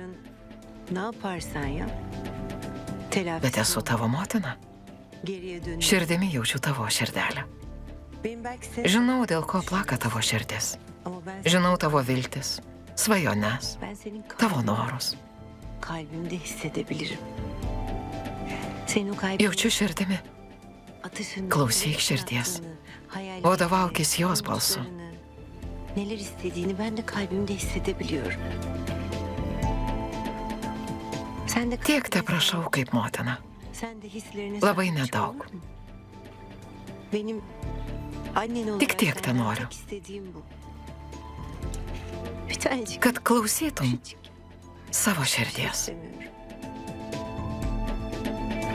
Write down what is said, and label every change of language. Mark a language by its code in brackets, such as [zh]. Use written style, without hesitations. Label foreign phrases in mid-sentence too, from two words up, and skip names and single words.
[lt] Bet esu tavo motina. Širdimi jaučiu tavo širdelę. Žinau, dėl ko plaka tavo širdis. Žinau tavo viltis, svajones, tavo norus. [tr] Kalbimde hissedebilirim. Senin o kalbin [lt] Jaučiu širdimi. [tr] atışını, [lt] Klausyk şirdies. [tr] hayallerini, [lt] Vadovaukis jos balsu. [tr] korkularını, neler istediğini ben de kalbimde hissedebiliyorum. Sen de [lt] Tiek te prašau kaip motina. [tr] Sen de hislerine [lt] Labai [tr] sahip çık, [lt] nedaug. [tr] olur mu? Benim annen olarak [lt] Tik tiek [tr] senden [lt] tenoriu. [tr] tek istediğim bu. Bir tanecik [lt] Kad klausytum [tr] küçücük [lt] savo [tr] bir şey [lt] širdies. [tr] istemiyorum.